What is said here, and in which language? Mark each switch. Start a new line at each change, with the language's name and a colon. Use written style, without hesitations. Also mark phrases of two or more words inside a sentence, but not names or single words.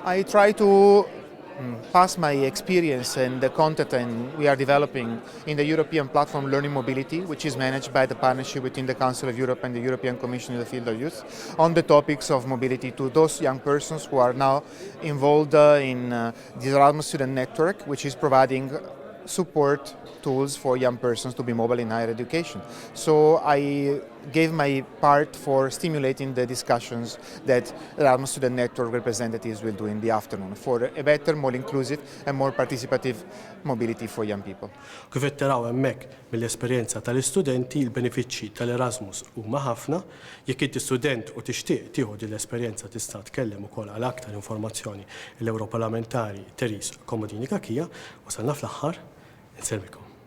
English: I try to pass my experience and the content we are developing in the European platform Learning Mobility, which is managed by the partnership between the Council of Europe and the European Commission in the field of youth, on the topics of mobility to those young persons who are now involved in the Erasmus Student Network, which is providing support tools for young persons to be mobile in higher education. So I gave my part for stimulating the discussions that Erasmus Student Network representatives will do in the afternoon for a better, more inclusive and more participative mobility for young people.
Maltese: Kif qed taraw hemmhekk mill-esperjenza tal-istudenti il-benefiċċji tal-Erasmus huma ħafna, jekk inti student u tixtieq tieħu din l-esperjenza tista' tkellem ukoll għal aktar informazzjoni l-Ewroparlamentari Therese Comodini Cachia, wasalna fl-aħħar, inselmikom.